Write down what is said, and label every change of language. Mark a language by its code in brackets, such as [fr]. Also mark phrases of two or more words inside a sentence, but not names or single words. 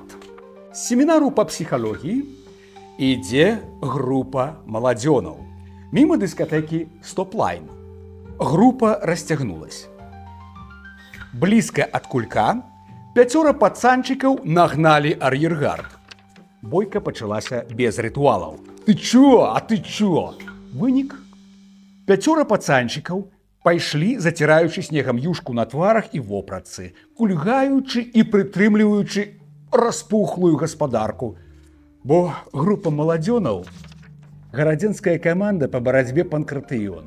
[be] З семінару па псіхалогіі ідзе група маладзёнаў. Міма дыскатэкі «Стоп-лайн». Група расцягнулась. Блізка ад кулька 5 пацанчыкаў нагналі ар'ергард. Бойка пачалася без рытуалаў. [ru] «Ты чё? А ты чё?» [be] Вынік. 5 пацанчыкаў пайшлі, заціраючы снегам юшку на тварах і вопратцы, кульгаючы і прытрымліваючы распухлую гаспадарку. Бо група маладзёнаў – гарадзенская каманда па барацьбе панкратыён.